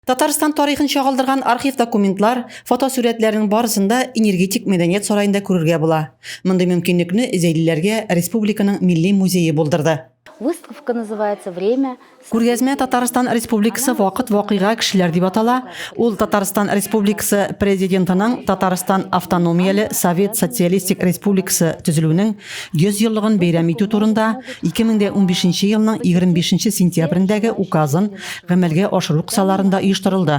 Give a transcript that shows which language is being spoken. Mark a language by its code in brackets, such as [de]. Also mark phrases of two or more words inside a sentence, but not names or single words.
[tt] Татарстан тарихын чагылдырган архив документлар, фотосурәтләрнең барысында энергетик мәдәният сараенда күрергә була. Мондый мөмкинлекне зәйлеләргә республиканың милли музее булдырды. [ru] Выставка называется «Время». [tt] Күргәзмә Татарстан Республикасы вакыт вакыйга кешеләр дип атала. Ул Татарстан Республикасы президентының Татарстан Автономияле Совет Социалистик Республикасы төзелүнең 100 еллыгын бәйрәм итү турында 2015 елның 25 сентябрендәге указын гамәлгә ашыру кысаларында оештырылды.